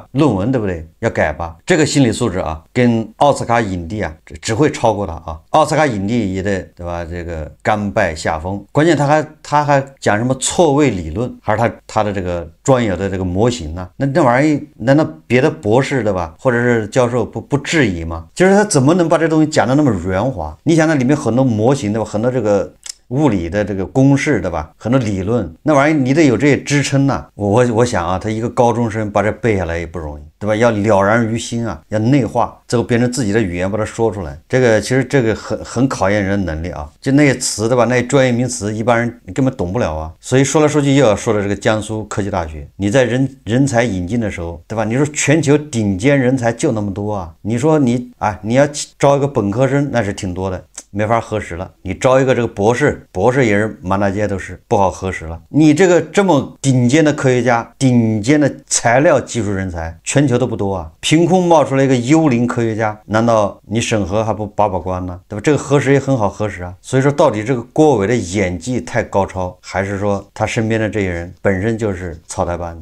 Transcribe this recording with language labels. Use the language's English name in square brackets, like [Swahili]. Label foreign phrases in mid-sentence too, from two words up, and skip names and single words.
[Chinese] 論文，對不對？要改吧。這個心理素質啊，跟奧斯卡影帝啊，只會超過他啊。奧斯卡影帝也得，對吧？這個甘拜下風。關鍵他還講什麼錯位理論，還是他的這個專有的這個模型呢？那玩意兒，難道別的博士，對吧？或者是教授不質疑嗎？就是他怎麼能把這東西講得那麼圓滑？你想那裡面很多模型，對吧？很多這個物理的這個公式，對吧？很多理論，那玩意兒你得有這些支撐吶。我想啊，他一个高中生把这背下來也不容易，對吧？要了然於心啊，要內化，最後變成自己的語言把它說出來。這個其實這個很考驗人的能力啊。就那些詞，對吧？那些專業名詞，一般人根本懂不了啊。所以說來說去又要說的這個江蘇科技大學，你在人才引進的時候，對吧？你說全球頂尖人才就那麼多啊，你說你要招一個本科生，那是挺多的。沒法核實了，你招一個這個博士也是滿大街都是，不好核實了。你這個這麼頂尖的科學家，頂尖的材料技術人才，全球都不多啊。憑空冒出來一個幽靈科學家，難道你審核還不把關呢？對吧？這個核實也很好核實啊。所以說，到底這個郭偉的演技太高超，還是說他身邊的這些人本身就是草台班子？